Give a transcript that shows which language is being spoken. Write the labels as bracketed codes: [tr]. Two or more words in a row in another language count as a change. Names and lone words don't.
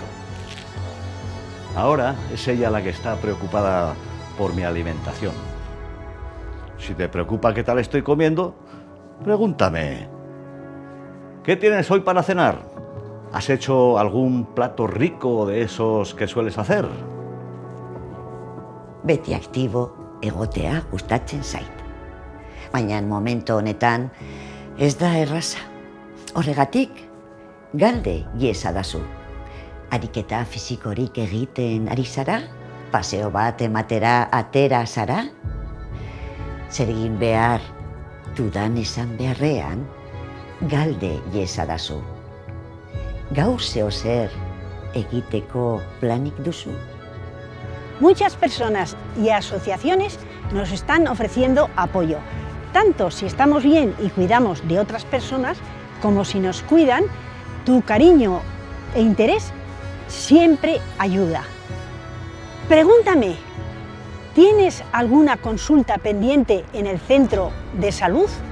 [es] Ahora es ella la que está preocupada por mi alimentación. Si te preocupa qué tal estoy comiendo, pregúntame. ¿Qué tienes hoy para cenar? ¿Has hecho algún plato rico de esos que sueles hacer? [eu] Beti aktibo egotea gustatzen zait. Baina momentu honetan ez da erraza. Horregatik, galde iezadazu. Ariketa fisikorik egiten ari zara? Paseo bat ematera atera zara? Zer egin behar dudan esan beharrean, galde iezadazu. Gaur zeozer egiteko planik duzu? [es] Muchas personas y asociaciones nos están ofreciendo apoyo, tanto si estamos bien y cuidamos de otras personas, como si nos cuidan. Tu cariño e interés siempre ayuda. Pregúntame, ¿tienes alguna consulta pendiente en el centro de salud?